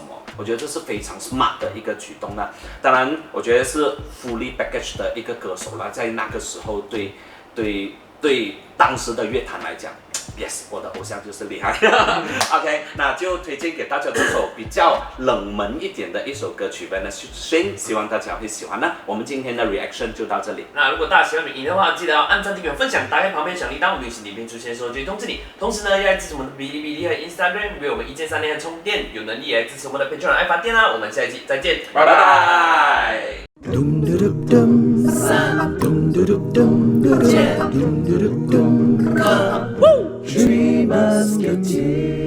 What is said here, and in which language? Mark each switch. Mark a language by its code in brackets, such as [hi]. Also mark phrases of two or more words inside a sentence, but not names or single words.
[zh] 我觉得这是非常 smart 的一个举动啦。当然，我觉得是 [en] fully package [zh] 的一个歌手啦，在那个时候对当时的乐坛来讲 ，yes， 我的偶像就是厉害。OK， 那就推荐给大家这首比较冷门一点的一首歌曲《Vanessa Shane》，希望大家会喜欢呢。我们今天的 reaction 就到这里。那如果大家喜欢影音的话，记得要按赞、订阅、分享，打开旁边小铃铛，我们影片出现的时候就会通知你。同时呢，要来支持我们的哔哩哔哩和 Instagram， 为我们1键3连和充电，有能力也来支持我们的 Patreon 爱发电啦。我们下一期再见，拜拜。 Dum da dum dum, dum da dum dum, dum da dum dum. [en] Three Musketeers.